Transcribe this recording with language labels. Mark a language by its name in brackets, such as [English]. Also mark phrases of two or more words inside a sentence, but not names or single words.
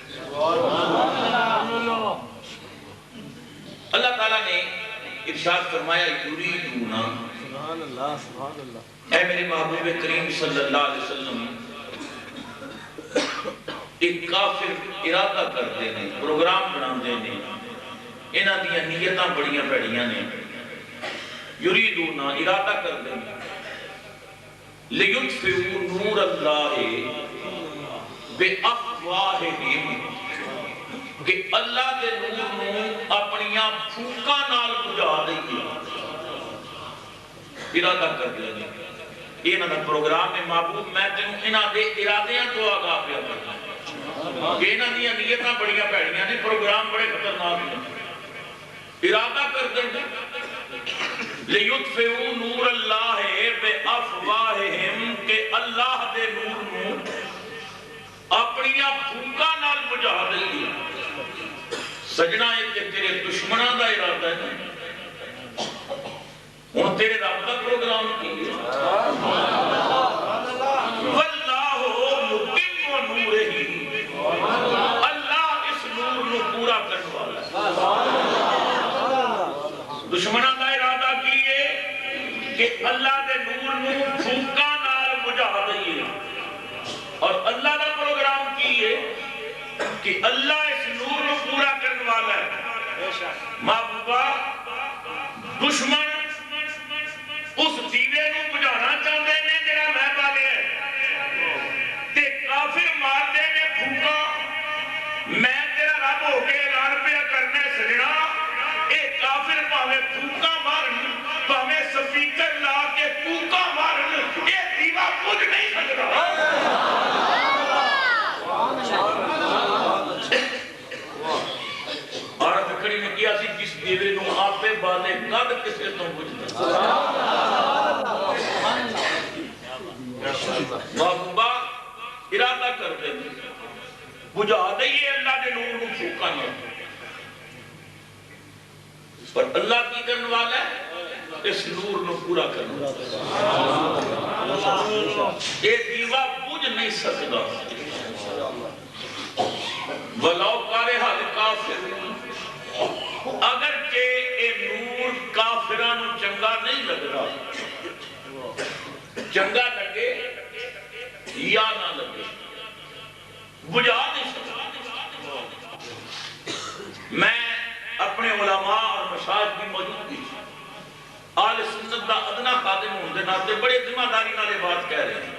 [Urdu] اللہ تعالیٰ نے ارشاد فرمایا یریدون اے میرے محبوب کریم [Arabic] صلی اللہ علیہ وسلم [Urdu] ایک کافر ارادہ کرتے ہیں پروگرام بناتے ہیں [Punjabi] انہاں دیاں نیتاں بڑیاں پیڑیاں نے [Urdu] یریدون ارادہ کرتے ہیں [Arabic] لیطفئوا نور اللہ [Punjabi] بافواہہم کہ اللہ دے نور نو اپنیاں پھوکاں نال بجھا دئیے ارادہ کر دیا جی یہ انہاں دا پروگرام ہے محبوب میں تینوں انہاں دے ارادیاں تو آگاہ پیا کرنا کہ انہاں دیاں نیتاں بڑیاں پیڑیاں نے پروگرام بڑے خطرناک ہیں ارادہ کر دیں [Arabic] لیطفئوا نور اللہ بافواہہم [Punjabi] کہ اللہ دے نور نو اپنیاں پھوکاں نال بجھا دئیے سجنہ ایک تیرے دشمنہ دا ارادہ ہے ان تیرے رب کا پروگرام کی [Arabic] واللہ متم نورہ [Punjabi] اللہ اس نور نو پورا کرنے والا دشمنہ دا ارادہ کیے کہ اللہ دے نور نو پھوکا نال بجھا دئیے اور اللہ دا پروگرام کیے کہ اللہ اس نور نو پورا کرنے والا ہے محبوبہ دشمن اس دیوے نو [Urdu] بجھانا چاہتے ہیں [Punjabi] جڑا میں بالے ہے تے کافر مار دے نے پھوکا میں تیرا رب ہو کے اعلان پیا کرنا سجنا اے کافر پاوے پھوکا مارن پاوے سپیکر لا کے پھوکا مارن اے دیوا بجھ نہیں سکتا عورت کھڑی نے کیا سی جس دیوے نو آپے بالے کد کسے تو بجھتا محبوبہ ارادہ کر دیں بجھا دئیے اللہ دے نور نو پھوکا نہ پر اللہ کی کرنے والا ہے اس نور نو پورا کرنے والا اے دیوا بجھ نہیں سکتا [Arabic] وَلَوْ قَارِحَ الْكَافِرُونَ [Punjabi] اگرچہ اے نور کافرانو چنگا نہیں لگ رہا چنگا لگے یا نہ لگے بجھا نہیں سکتا۔ [Urdu] میں اپنے علماء اور مشائخ کی موجودگی آل سنت دا ادنا خادم ہونے کے ناطے بڑے ذمہ داری نال بات کہہ رہے ہیں۔